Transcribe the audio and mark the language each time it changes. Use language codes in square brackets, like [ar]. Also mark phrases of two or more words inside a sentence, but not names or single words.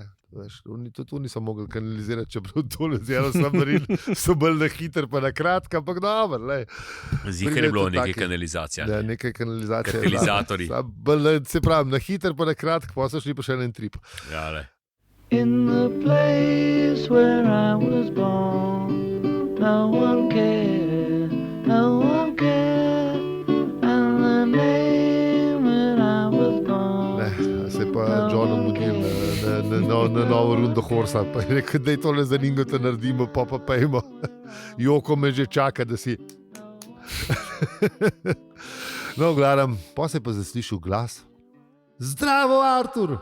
[sl] Tudi oni so mogli kanalizirati, čeprav tole z Yellow Submarine so bolj na hiter pa na kratka, ampak dobro. Zihar je bilo nekaj kanalizacija. Ja, nekaj kanalizacije. Katalizatorji. Se pravi, na hiter pa na kratka, pa so šli pa še en trip. Ja, le. [en] In the place where I was born, no one cared, no one cared, and the name when I was gone. [sl] Se pa John obudil na novo rundo Horsa, pa je rekel, da je tole zanimivo, da naredimo, pa pejmo. Joko me že čaka, da si... No, gledam, pa se pa zaslišal glas. Zdravo, Artur!